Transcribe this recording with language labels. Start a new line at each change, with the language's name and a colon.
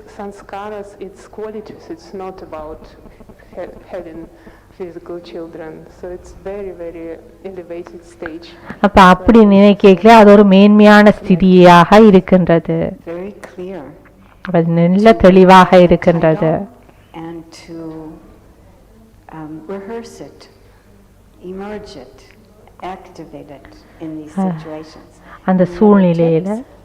English: Sanskaras, its qualities, it's not about having physical children, so it's very very elevated stage.
Tamil: அப்ப அப்படி நினைக்கல, அது ஒரு மேன்மையான ஸ்திதியாக இருக்கின்றது,
English: very clear,
Tamil: அது நல்ல தெளிவாக இருக்கின்றது.
English: and to rehearse it, emerge it, activate it in these situations.
Tamil: அந்த சூழ்நிலையில